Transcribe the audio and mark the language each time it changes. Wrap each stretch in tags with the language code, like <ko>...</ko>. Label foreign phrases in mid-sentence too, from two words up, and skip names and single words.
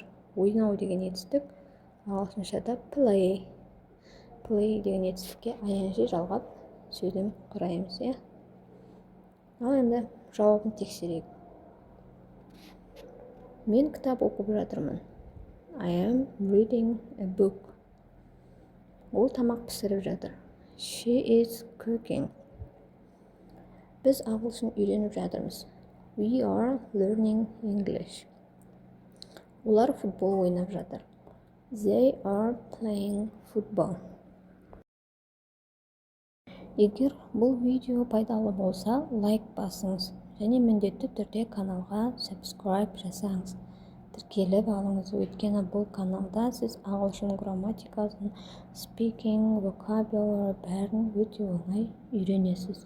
<kk>Ойнау деген етістік ағылшыншада play. Play деген етістікке ing жалғап сөйлем құраймыз. Ал енді жауабын тексерейік. Мен кітап оқып жатырмын.</kk> <en>I am reading a book.</en> <kk>Ол тамақ пісіріп жатыр.</kk> <en>She is cooking.</en> <kk>Біз ағылшын үйреніп жатырмыз.</kk> <en>We are learning English.</en> <kk>Олар футбол ойнап жатыр.</kk> <en>They are playing football.</en> <kk>Егер бұл видео пайдалы болса, лайк басыңыз және міндетті түрде каналға subscribe жасаңыз. Тіркеліп алыңыз, өйткені бұл каналда сіз ағылшын грамматикасын, speaking, vocabulary бәрін өте оңай үйренесіз.</kk>